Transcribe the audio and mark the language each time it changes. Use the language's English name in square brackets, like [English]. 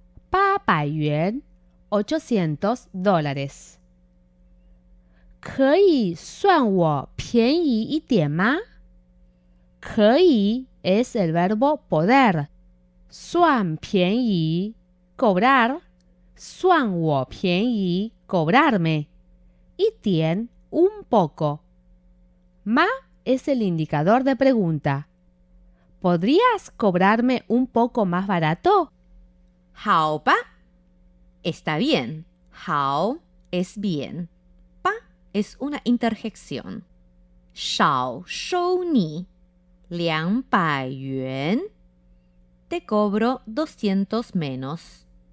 [Chinese] 800元 $800. 可以算我便宜一点吗？ [Spanish] 可以 es el verbo poder. 算便宜 cobrar. 算我便宜 cobrarme. 一点 un poco. Ma es el indicador de pregunta. ¿Podrías cobrarme un poco más barato? 好吧 está bien. 好 es bien. Pa es una interjección. [Chinese] 少收你200元 [Spanish] te cobro 200 menos.